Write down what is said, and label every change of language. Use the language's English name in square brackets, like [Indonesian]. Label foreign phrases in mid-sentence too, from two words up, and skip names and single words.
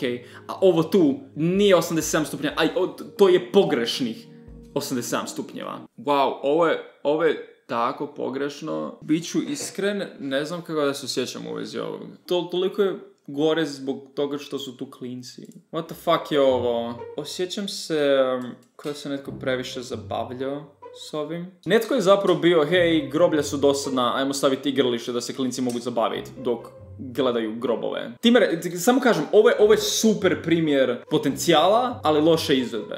[Croatian] A ovo tu nije 87 stupnjeva, to je pogrešnih 87 stupnjeva. Wow, ovo je tako pogrešno. Biću iskren, ne znam kako da se osjećam u vezi ovog. Toliko je gore zbog toga što su tu klinci. [English] What the fuck [Croatian] je ovo? Osjećam se kao da se netko previše zabavljao s ovim. Netko je zapravo bio, hej, groblja su dosadna, ajmo staviti igralište da se klinci mogu zabaviti dok gledaju grobove. Samo kažem, ovo je super primjer potencijala, ali loše izvedbe.